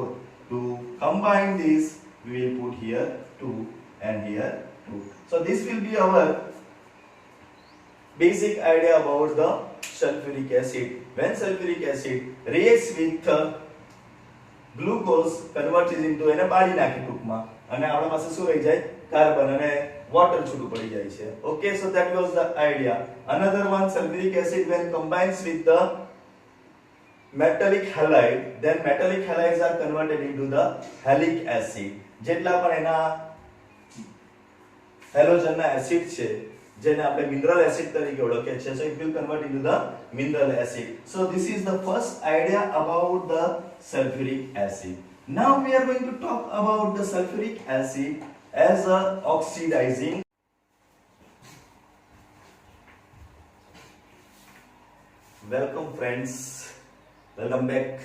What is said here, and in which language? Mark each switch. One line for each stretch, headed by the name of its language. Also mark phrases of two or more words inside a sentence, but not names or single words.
English: To combine this, we will put here 2 and here 2. So this will be our basic idea about the sulfuric acid. When sulfuric acid reacts with glucose, converts it into
Gujarati: એને બાળી નાખે ટૂંકમાં, અને આપણા પાસે શું રહી જાય? કાર્બન અને water છૂટું પડી જાય છે.
English: Okay, so that was the idea. Another one, sulfuric acid when combines with the metallic halide, then metallic halides are converted into the halic acid.
Gujarati: જેટલા પણ એના હેલોજનના એસિડ છે, જેને આપણે મિનરલ એસિડ તરીકે ઓળખીએ છીએ,
English: so it will convert into the mineral acid. So this is the first idea about the sulfuric acid. Now we are going to talk about the sulfuric acid as a oxidizing. Welcome friends. Welcome back.